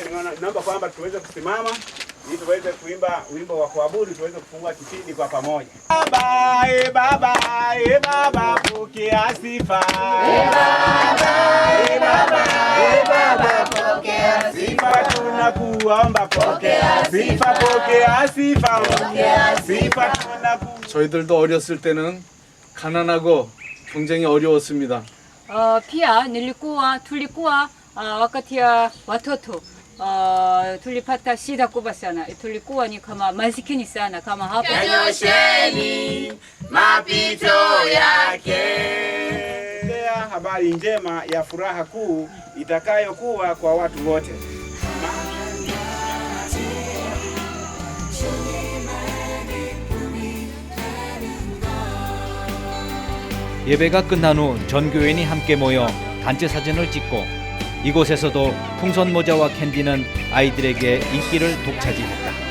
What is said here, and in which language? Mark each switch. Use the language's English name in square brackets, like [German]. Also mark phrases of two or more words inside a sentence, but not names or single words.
[Swahili] naomba kwamba tuweze kusimama ili tuweze kuimba wimbo wa kuabudu, tuweze kufungua kipindi kwa pamoja. Baba, baba, baba, pokea sifa. Baba, baba, baba, pokea sifa. Tunakuomba pokea sifa, pokea sifa, pokea sifa. [Korean] 저희들도 어렸을 때는 가난하고 경쟁이 어려웠습니다. [Swahili] pia nilikuwa tulikuwa wakati ya watoto tulipata shida kubwa sana, tulikuwa ni kama masikini sana kama hapa. Yanyosheni mapito yake. Habari njema ya furaha kuu itakayokuwa kwa watu wote. [Korean] 예배가 끝난 후 전 교인이 함께 모여 단체 사진을 찍고 이곳에서도 풍선 모자와 캔디는 아이들에게 인기를 독차지했다.